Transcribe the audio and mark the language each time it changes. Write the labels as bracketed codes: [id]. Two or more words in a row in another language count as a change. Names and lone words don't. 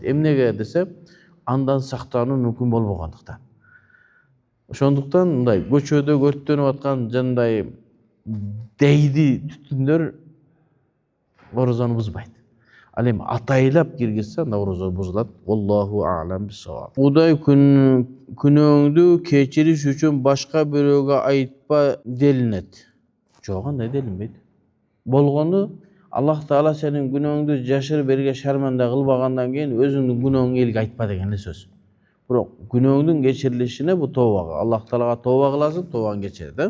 [ky] Эмнеге десе, андан сактануу мүмкүн болбогондуктан. Ошондуктан мындай көчөдө өрттөнүп аткан жандай дейди түтүндөр орозону бузбайт. Ал эми атайлап киргизсе анда орозо бузулат. [ar] الله أعلم بالصواب. [ky] Кудай күнөөңдү кечириш үчүн башка бирөөгө айтпа делинет. Жок, андай делинбейт. Болгону Аллах Таала сенин күнөөңдү жашырып элге шарманда кылбагандан кийин өзүңдүн күнөөңдү элге айтпа деген эле сөз. Бирок күнөөңдүн кечирилишине бу тообага, Аллах Таалага тооба кыласың, тообаң кечирет.